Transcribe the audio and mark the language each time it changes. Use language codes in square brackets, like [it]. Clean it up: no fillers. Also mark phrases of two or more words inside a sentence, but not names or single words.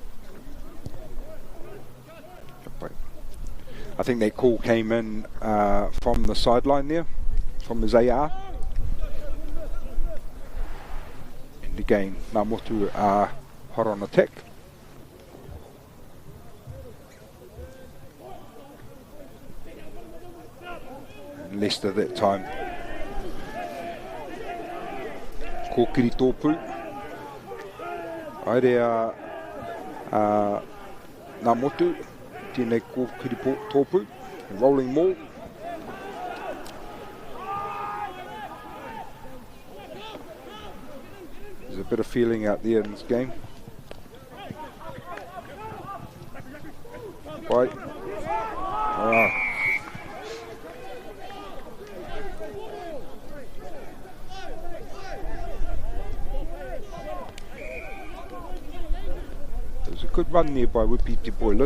[en] I think that call came in from the sideline there, from his AR. And again, Ngā Motu are hot on attack. And Leicester that time. [mi] Kōkiri tōpū. Airea Ngā Motu. Tēnei kōkiri tōpū. [en] Rolling maul. There's a bit of feeling out there in this game. Right. There's a good run there by Wipiti Boylan.